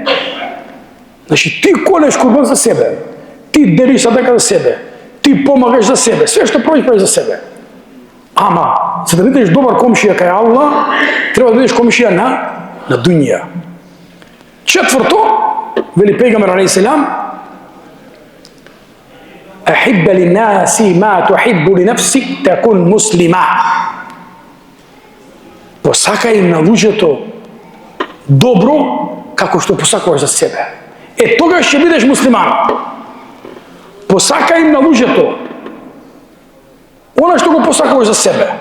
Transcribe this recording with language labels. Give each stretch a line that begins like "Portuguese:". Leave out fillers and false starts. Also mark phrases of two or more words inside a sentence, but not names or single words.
Macedonian: Значи, ти колеш курбан за себе, ти делиш садака за себе, ти помагаш за себе, све што правиш за себе. Ама, за да бидеш добар комшија кај Аллах, треба да бидеш комшија на дуња. Четврто, вели пејгамбер алейхиссалам,
Arabic: أحب للناس ما تحب لنفسك تكن مسلما.
Macedonian: Посакај на луѓето добро како што посакуваш за себе. Е, тогаш ќе бидеш муслиман. Посакај на луѓето она што го посакуваш за себе.